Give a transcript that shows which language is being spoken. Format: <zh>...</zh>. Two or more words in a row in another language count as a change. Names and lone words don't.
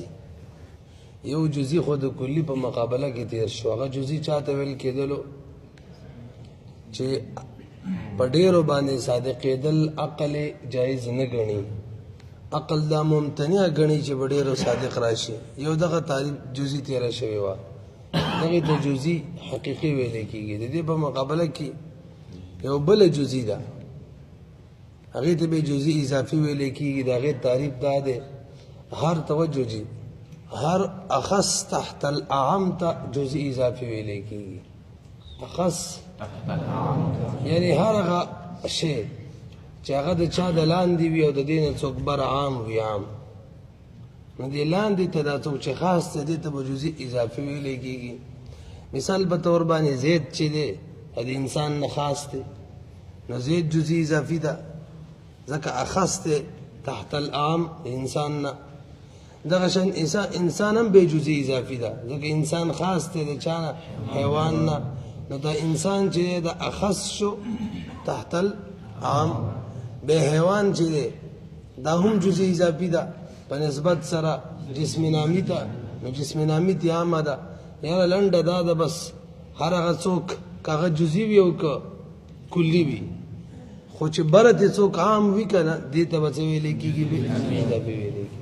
<ps>یو جزئی خو د کلی په مقابله کې تیر شو، هغه جزئی چاته ویل کېدلو چې په ډېرو باندې صادقېدل عقل جایز نه ګڼي، عقل دا ممتنع ګڼي چې په ډېرو صادق راشي. یو دغه تعریف جزئی تیره شوې وه، دغې ته جزئی حقیقي ویلی کېږي. د دې په مقابله کې یو بله جزئی ده، هغې ته به جزئی اضافي ویلی کېږي. د هغې تعریف دا دی، هر توجه جي هر اخص</ps> <ar>تحت الاعم</ar> <ps>ته جزئی اضافي ویلی کېږي. اخص یعنی هر هغه شی چې هغه د چا د لاندې وي او د دې نه څوک بر عام وي، عام نو دې لاندې ته دا څوک چې خاص دی دې ته به جزئی اضافي ویلی کېږي. مثال په طور باندې زید چې دی د انسان نه خاص دی، نو زید جزئی اضافي ده ځکه اخص دی</ps> <ar>تحت العام</ar> <ps>انسان نه. دغه شان انسان هم بې جزئی اضافي ده ځکه انسان خاص دی د چا نه، حیوان نه. نو دا انسان چې دی د اخص شو</ps> <ar>تحت العام.</ar> <ps>بے حیوان چې دی دا هم جزئی اضافي ده په نسبت سره جسم نامی ته، نو جسم نامی ته عامه ده. یاره لنډه دا ده بس، هر هغه څوک که هغه جزئی وي او که کلي وي، خو چې بره ته څوک عام وي که نه دې ته به څه ویلی کېږي، اضافي ویلی کېږي.</ps>